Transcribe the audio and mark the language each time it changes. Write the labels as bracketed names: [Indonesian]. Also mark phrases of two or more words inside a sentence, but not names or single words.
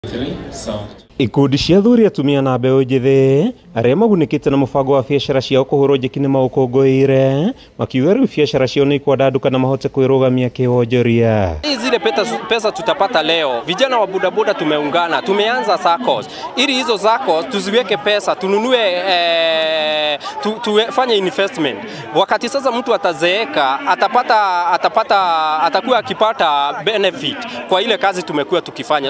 [Kikuyu] Ikundi cia athuri atumia na mbeũ njĩthĩ arĩa magunĩkĩte na mũbango wa biacara ciao kũhũrwo njeki nĩ maũkũngũĩire makiuga rĩu biacara ciao nĩ ikwandaduka na mahote kwĩrũgamia kĩwonjoria. [Swahili] Zile pesa tutapata leo, vijana wa bodaboda tumeungana, tumeanza SACCOS ili hizo SACCOS tuziweke pesa, tununue tufanye investment. Wakati sasa mtu atazeeka atakuwa akipata benefit kwa ile kazi tumekuwa tukifanya.